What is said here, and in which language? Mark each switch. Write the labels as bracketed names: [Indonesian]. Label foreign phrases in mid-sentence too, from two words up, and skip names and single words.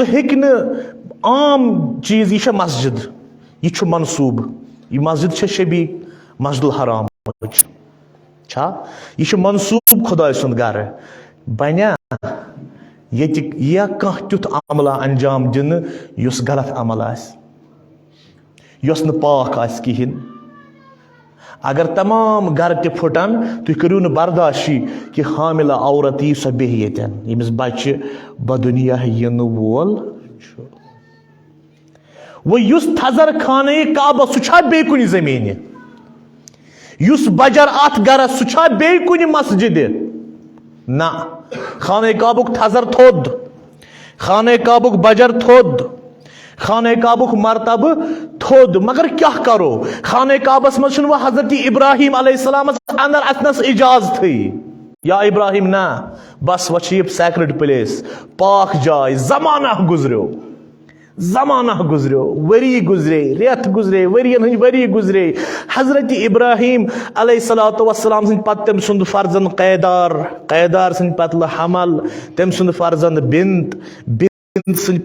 [Kashmiri] ہیٚکہِ نہٕ عام چیٖز یہِ چھےٚ مسجد یہِ چھُ منصوٗب یہِ مسجد چھےٚ شبی مسجد الحرامٕچ چھا یہِ چھُ منصوٗب خۄداے سُنٛد گرٕ بنیا ییٚتہِ یا کانٛہہ تیُتھ عملہ انجام دِنہٕ یُس غلط عمل آسہِ یۄس نہٕ پاک آسہِ کہیٖنۍ اگر تمام گرٕ تہِ پھٕٹن تُہۍ کٔرِو نہٕ برداشی کہِ حاملہ عورت یی سۄ بیٚہہِ ییٚتٮ۪ن ییٚمِس بچہِ بدُنیا یِنہٕ وول چھُ وۄنۍ یُس تھزر خانہ کعبہ سُہ چھا بیٚیہِ کُنہِ زٔمیٖنہِ یُس بجر اتھ گرس سُہ چھا بیٚیہِ کُنہِ مسجدِ نہ خانہ کعبُک تھزر تھوٚد خانہ کعبُک بجر تھوٚد خانہ کعبُک مرتبہ تھوٚد مگر کیاہ کرو خانہ کعبس منٛز چھُنہٕ وۄنۍ حضرت ابراہیم علیہ السلامس اندر اژنس اجازتھٕے یا ابراہیم نہ بس وۄنۍ چھِ یہِ [English] sacred place [Kashmiri] پاک جاے زمانہ گُزریو ؤری گُزرے رٮ۪تھ گُزرے ؤرین ہٕنٛدۍ ؤری گُزرے حضرت ابراہیم [Arabic] علیہ الصلوۃ والسلام [Kashmiri] سٕنٛدِ پتہٕ تٔمۍ سُنٛد فرزند قیدار سٕنٛدِ پتہٕ حمل تٔمۍ سُنٛد فرزند بنت سٕنٛدِ